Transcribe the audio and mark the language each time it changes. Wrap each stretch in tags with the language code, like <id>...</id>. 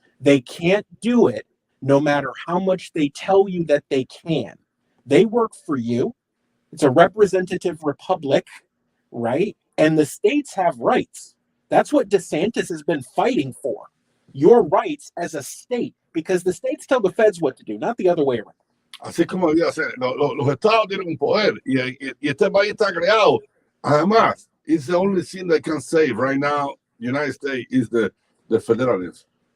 <en>They can't do it no matter how much they tell you that they can. They work for you. It's a representative republic, right? And the states have rights. That's what DeSantis has been fighting for. Your rights as a state, because the states tell the feds what to do, not the other way around.</en> <es>Así como debía ser. Los estados tienen un poder y este país está creado.</es> <en>Además, it's the only thing that can save right now. United States is the federalism.</en>